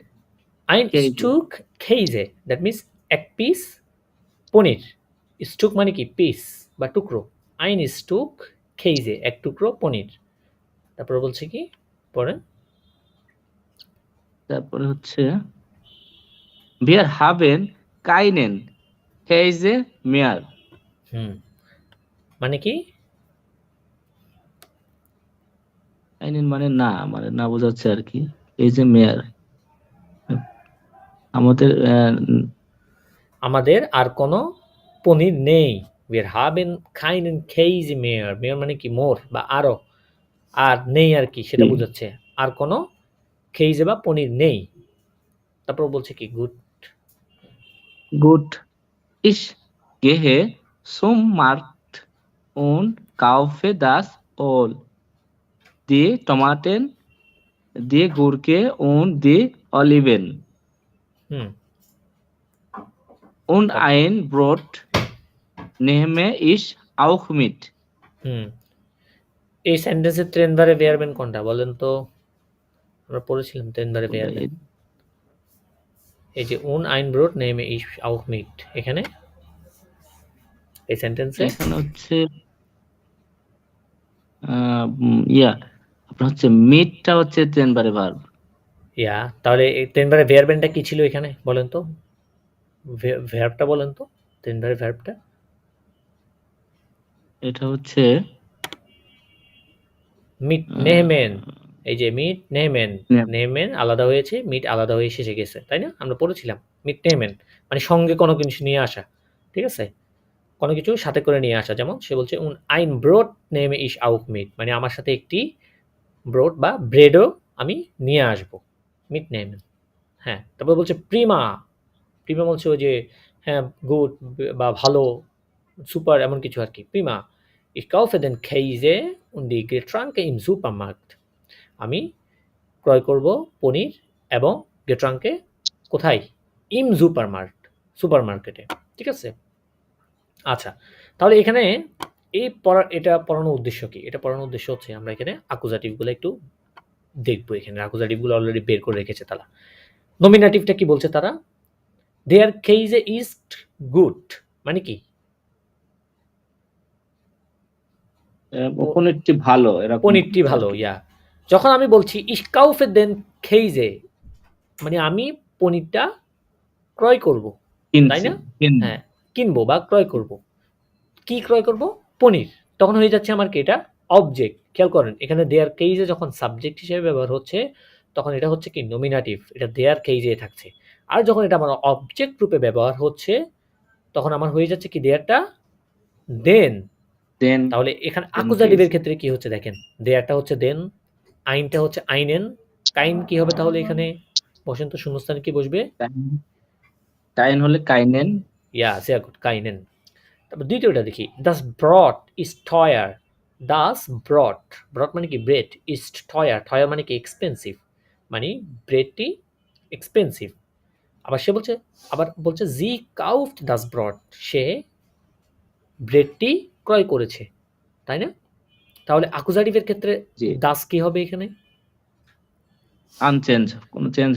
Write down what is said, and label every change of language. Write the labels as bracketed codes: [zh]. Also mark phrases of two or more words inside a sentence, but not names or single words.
[de] Ein Käse. Stück Käse, [en] that means [bn] এক পিস পনির। স্টুক মানে কি পিস বা টুকরো। [de] Ein Stück Käse, [bn] এক টুকরো পনির। তারপরে বলছে কি পরে, তারপরে হচ্ছে [de] Wir haben keinen Käse mehr. [bn] হুম, মানে কি? Keinen মানে না বোঝাচ্ছে আর কি। [de] Käse mehr. [bn] আমাদের আমাদের আর কোনো পনির নেই। [de] Wir haben keinen Käse mehr, [bn] mehr মানে কি মোর বা আরো, আর নেই আর কি সেটা জি, বোঝাচ্ছে। আর কোনো খেইজে বা পনির নেই। তারপর বলছে কি গুড। [de] gut. Ich gehe zum Markt und kaufe das Öl, die Tomaten, die Gurke und die Oliven [bn] হুম, [de] und [bn] তারপর [de] ein Brot nehme ich auch mit. [bn] হুম, এই সেন্টেন্সের ট্রেনবারে বেয়ারবেন কোনটা বলেন তো? আমরা পড়েছিলাম ট্রেনবারে বেয়ারবেন। এই যে [de] un ein Brot nehme ich auch mit, [bn] এখানে এই সেন্টেন্সে এখানে হচ্ছে ইয়া আপনার হচ্ছে মিটটা হচ্ছে টেনবারে ভার্ব। ইয়া, তাহলে এই ট্রেনবারে বেয়ারবেনটা কি ছিল এখানে বলেন তো? ভার্বটা বলেন তো, ট্রেনবারে ভার্বটা। এটা হচ্ছে মিট আহ, নেহমেন, এই যে [de] mit nehmen, [bn] নে- নেহমেন আলাদা হয়েছে, মিট আলাদা হয়ে শেষে গেছে, তাই না? আমরা পড়েছিলাম [de] mit nehmen [bn] মানে সঙ্গে কোনো কিছু নিয়ে আসা, ঠিক আছে? কোনো কিছু সাথে করে নিয়ে আসা। যেমন সে বলছে [de] un ein Brot nehme ich auch mit, [bn] মানে আমার সাথে একটি ব্রড বা ব্রেডও আমি নিয়ে আসবো, [de] mit nehmen. [bn] হ্যাঁ, তারপর বলছে প্রিমা, প্রিমা বলছে ওই যে হ্যাঁ গুড বা ভালো, সুপার এমন কিছু আর কি। প্রিমা, [de] ich kaufe den Käse und die Getränke im Supermarkt, [bn] আমি ক্রয় করব পনির এবং গেট্রাঙ্কে কোথায়? [de] im Supermarkt, [bn] সুপারমার্কেটে, ঠিক আছে? আচ্ছা, তাহলে এখানে এই পড়ার এটা পড়ানোর উদ্দেশ্য কি? এটা পড়ানোর উদ্দেশ্য হচ্ছে আমরা এখানে অ্যাকুজাটিভগুলো একটু দেখবো। এখানে অ্যাকুজাটিভগুলো অলরেডি বের করে রেখেছে তারা। নমিনেটিভটা কি বলছে তারা? [de] der Käse ist gut [bn] মানে কি? পনিরটি ভালো এরকম পনিরটি আর ভালো, কি। ইয়া। যখন আমি বলছি [de] ich kaufe den Käse, [bn] মানে আমি পনিরটা ক্রয় করব, তাই কিনছি না? কিনবো। হ্যাঁ, কিনবো বা ক্রয় করব। কি ক্রয় করব? পনির। তখন হয়ে যাচ্ছে আমার কি এটা অবজেক্ট। খেয়াল করেন এখানে [de] der Käse [bn] যখন সাবজেক্ট হিসেবে ব্যবহার হচ্ছে, তখন এটা হচ্ছে কি নমিনেটিভ। এটা [de] der Käse [bn] থাকছে। আর যখন এটা আমার অবজেক্ট রূপে ব্যবহার হচ্ছে, তখন আমার হয়ে যাচ্ছে কি দেয়ারটা দেন। দেন তাহলে এখানে দেন অ্যাকুজাটিভের খেয়েছি। ক্ষেত্রে কি হচ্ছে দেখেন। দেয়ারটা হচ্ছে দেন, আইনটা হচ্ছে আইনেন, কাইন কি হবে তাহলে এখানে? বসেন তো, শূন্যস্থানে কি বসবে? কাইন হলে কাইনেন। ইয়া, [de] sehr gut, [bn] কাইনেন। তারপর দ্বিতীয়টা দেখি, [de] das Brot ist teuer, das Brot, [bn] ব্রট মানে কি ব্রেড, [de] ist teuer, teuer [bn] মানে কি এক্সপেন্সিভ, মানে ব্রেডটি এক্সপেন্সিভ। আবার বলছে [de] sie kauft das Brot, [bn] সে ব্রেডটি ক্রয় করেছে, তাই না? তাহলে অ্যাকুজাটিভের ক্ষেত্রে জি, দাস কি হবে এখানে? আনচেঞ্জ, কোনো চেঞ্জ হবে না।